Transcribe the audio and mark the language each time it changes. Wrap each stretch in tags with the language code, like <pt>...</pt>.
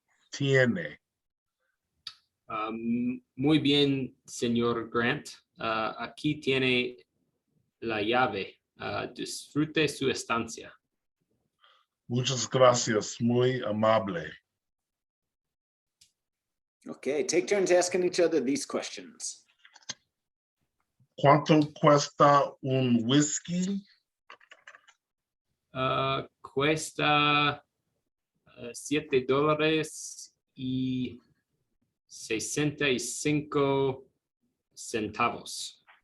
<es>Tiene. Muy bien, señor Grant. Aquí tiene la llave. Disfrute su estancia. Muchas gracias, muy amable.</es> <en>Okay, take turns asking each other these questions.</en> <es>¿Cuánto cuesta un whisky? Cuesta $7.65.</es>